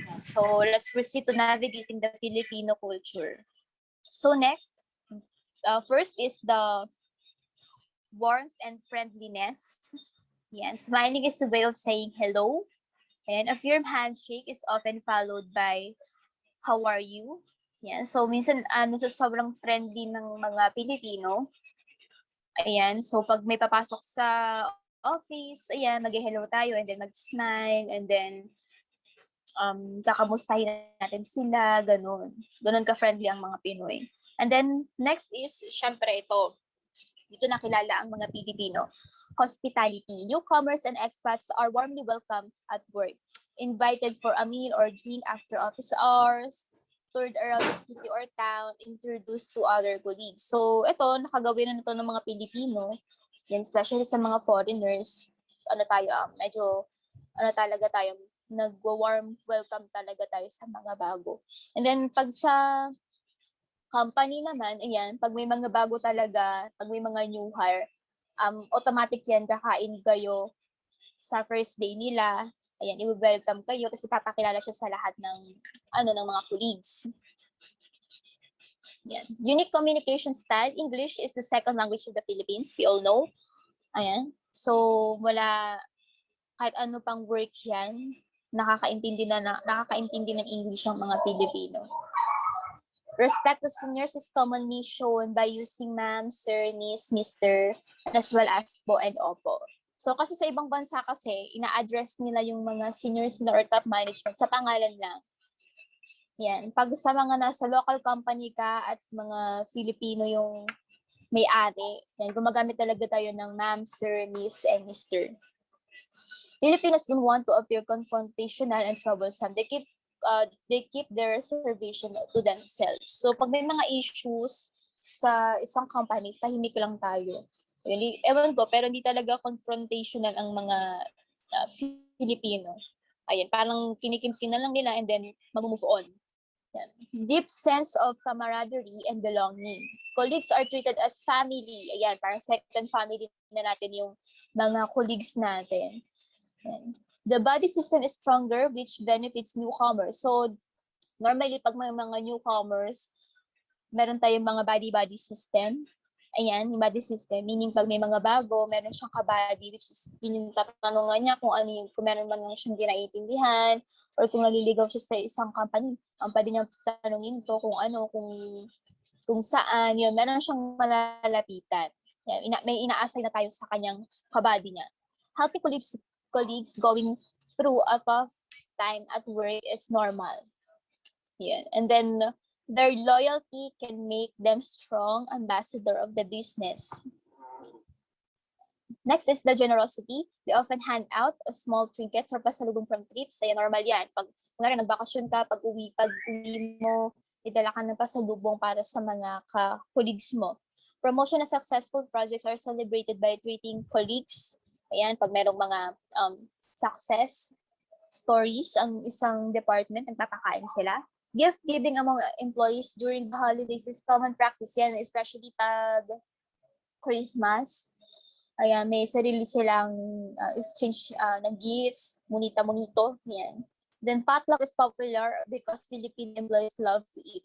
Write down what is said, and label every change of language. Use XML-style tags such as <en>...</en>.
<en>So, let's proceed to navigating the Filipino culture. So, next, first is the warmth and friendliness. Yan. Smiling is a way of saying hello. And a firm handshake is often followed by, how are you?</en> <tl>Yan. So, minsan, sa sobrang friendly ng mga Pilipino. Ayan. So, pag may papasok sa office, ayan, mag-hello tayo and then mag-smile and then kakamustahin natin sila, ganun. Ganun ka-friendly ang mga Pinoy. And then, next is, syempre ito. Dito nakilala ang mga Pilipino.</tl> <en>Hospitality. Newcomers and expats are warmly welcomed at work, invited for a meal or drink after office hours, toured around the city or town, introduced to other colleagues. So, ito, nakagawin na ito ng mga Pilipino, yan, especially sa mga foreigners, talaga tayo, nag-warm welcome talaga tayo sa mga bago. And then, pag sa company naman, ayan, pag may mga bago talaga, pag may mga new hire, automatic yan, kakain kayo sa first day nila. Ayan, i-welcome kayo kasi papakilala siya sa lahat ng mga colleagues. Yan. Unique communication style. English is the second language of the Philippines. We all know.</en> <tl>Ayan. So, kahit ano pang work yan, nakakaintindi ng English ang mga Pilipino.</tl> <en>Respect to seniors is commonly shown by using ma'am, sir, miss, mister, as well as po and opo.</en> <tl>So kasi sa ibang bansa kasi, ina-address nila yung mga seniors nila or top management sa pangalan lang. Yan. Pag sa mga nasa local company ka at mga Filipino yung may-ari, yan, gumagamit talaga tayo ng ma'am, sir, miss, and mister.</tl> <en>Filipinos don't want to appear confrontational and troublesome. They keep their reservation to themselves.</en> <tl>So, pag may mga issues sa isang company, tahimik lang tayo. Ewan ko, pero hindi talaga confrontational ang mga Filipino. Ayun, parang kinikimkim na lang nila and then mag-move on. Yan.</tl> <en>Deep sense of camaraderie and belonging. Colleagues are treated as family.</en> <tl>Ayan, parang second family na natin yung mga colleagues natin. Yan.</tl> <en>The body system is stronger, which benefits newcomers.</en> <tl>So, normally, pag may mga newcomers, meron tayong mga body-body system. Ayan, yung body system. Meaning, pag may mga bago, meron siyang kabady, which is, yun yung tatanungan niya kung ano yung, kung meron man lang siyang ginaiintindihan, or kung naliligaw siya sa isang company. Ang pwede niya tanungin ito kung ano, kung saan, yun, meron siyang malalapitan. Yan, may ina-assign na tayo sa kanyang kabady niya.</tl> <en>Healthy colleagues going through a tough time at work is normal. Yan. And then, their loyalty can make them strong ambassador of the business. Next is the generosity. We often hand out small trinkets or pasalubong from trips.</en> <tl>Kaya normal yan. Pag nagbakasyon ka, pag uwi mo, idala ka ng pasalubong para sa mga colleagues mo.</tl> <en>Promotion and successful projects are celebrated by treating colleagues.</en> <tl>Ayan, pag merong mga success stories ang isang department, nagpapakain sila.</tl> <en>Gift giving among employees during the holidays is common practice yan, especially pag Christmas.</en> <tl>Ayan, may sarili silang exchange ng gifts, monita-monito, yan.</tl> <en>Then potluck is popular because Filipino employees love to eat.</en>